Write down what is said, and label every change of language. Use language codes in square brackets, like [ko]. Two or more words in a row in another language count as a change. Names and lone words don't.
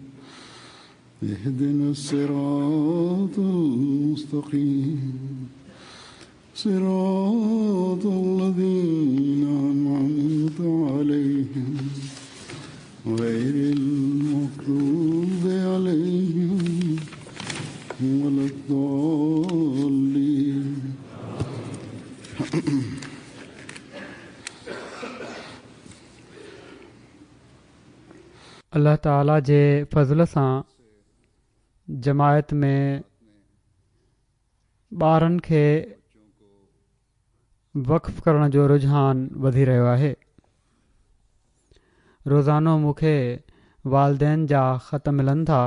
[ar] اهدنا الصراط المستقيم صراط الذين أنعمت عليهم غير المغضوب عليهم ولا الضالين [sd] अल्लाह ताला जे फज़ल सां जमायत में ॿारनि खे वक़फ़ करण जो रुझान वधी रहियो आहे। रोज़ानो मूंखे वालदेन जा ख़त मिलनि था।